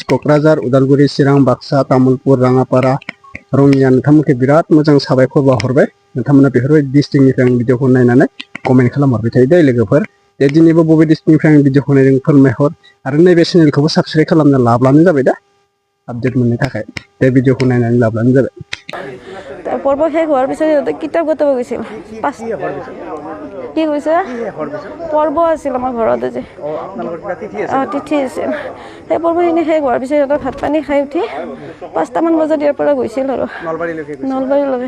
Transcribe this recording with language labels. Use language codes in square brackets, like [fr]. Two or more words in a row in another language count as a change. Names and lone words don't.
[brx] क'क्राझार, उदालगुरि, चिरां, बाक्सा, तामुलपुर, राङापारा, रङिया नोंथांमोनखौ बिराद मोजां साबायखर बावहरबाय। नोंथांमोना बेफोरबायदि डिस्ट्रिक्टनिफ्राय आं भिडिअखौ नायनानै कमेन्ट खालामहरबाय थायो दे लोगोफोर। दे दिनैबो बबे डिस्ट्रिक्टनिफ्राय आं भिडिअखौ नायदों फोरमायहर। आरो नैबे चेनेलखौबो साबसक्राइब खालामना लाब्लानो जाबाय दे, आपडेट मोननो थाखाय। बे भिडिअखौ नायनानै लाब्लानो जाबाय। [as] পৰ্ব শেষ হোৱাৰ পিছত সিহঁতে কিতাপ গোটাব গৈছিল। কি কৈছে? পৰ্ব আছিল আমাৰ ঘৰত আজি। তিথি আছিল। সেই পৰ্বখিনি শেষ হোৱাৰ পিছত সিহঁতে ভাত পানী খাই উঠি 5টামান বজাত ইয়াৰ পৰা গৈছিল আৰু নলবাৰীলৈকে।